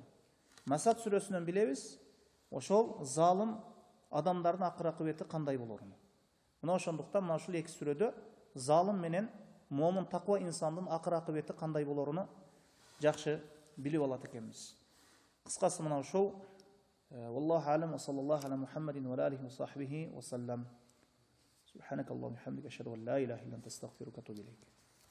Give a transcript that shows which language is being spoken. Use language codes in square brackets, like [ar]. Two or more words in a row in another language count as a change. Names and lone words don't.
[ky] Масад сүрөсүнөн билебиз ошол залым адамдардын акыр акыбети кандай болорун. Мына ошондуктан мына ушул эки сүрөдө залым менен момун таква инсандын акыр акыбети кандай болоруну жакшы билип алат экенбиз. Кыскасы мына ушул. [ar] والله أعلم وصلى الله على محمد وآله وصحبه وسلم. سبحانك اللهم وبحمدك أشهد أن لا إله إلا أنت أستغفرك وأتوب إليك.